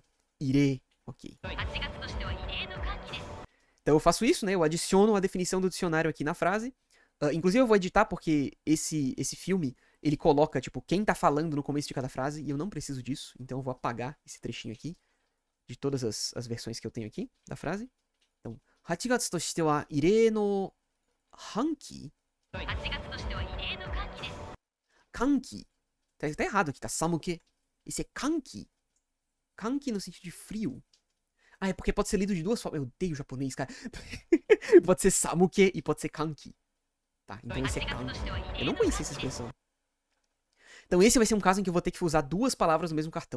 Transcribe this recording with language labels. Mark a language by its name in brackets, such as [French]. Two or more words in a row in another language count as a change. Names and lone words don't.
[Portuguese] Ire, ok. Então eu faço isso, né? Eu adiciono a definição do dicionário aqui na frase. Inclusive eu vou editar porque esse filme, ele coloca, tipo, quem tá falando no começo de cada frase, e eu não preciso disso, então eu vou apagar esse trechinho aqui, de todas as versões que eu tenho aqui, da frase. [Japanese] Então, 8 月としては異例の半期? 寒気. [Portuguese] Tá errado aqui, tá samuke. Esse é kanki. Kanki no sentido de frio. É porque pode ser lido de duas formas. Eu odeio japonês, cara. Pode ser samuke e pode ser kanki. Tá, então esse é kanki. Eu não conhecia essa expressão. Então esse vai ser um caso em que eu vou ter que usar duas palavras no mesmo cartão.